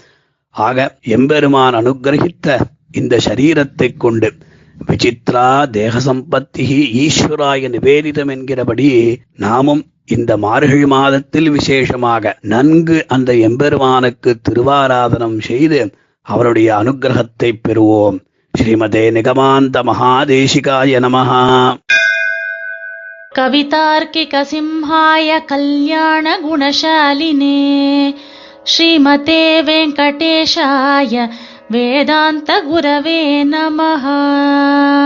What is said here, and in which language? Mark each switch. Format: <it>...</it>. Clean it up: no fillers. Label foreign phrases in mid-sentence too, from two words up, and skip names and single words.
<ta>ஆக எம்பெருமான் அனுகிரகித்த இந்த சரீரத்தை கொண்டு</ta> <sa>विचित्रा देह सम्पत्ति ईश्वराय निवेदितम्</sa> <ta>என்கிறபடி நாமும் இந்த மார்கழி மாதத்தில் விசேஷமாக நன்கு அந்த எம்பெருமானுக்கு திருவாராதனம் செய்து அவருடைய அனுகிரகத்தை பெறுவோம்.</ta> <sa>श्रीमते निगमान्त महादेशिकाय नमः. कवितार्किकसिंहाय कल्याणगुणशालिने श्रीमते वेङ्कटेशाय वेदान्तगुरवे नमः।</sa>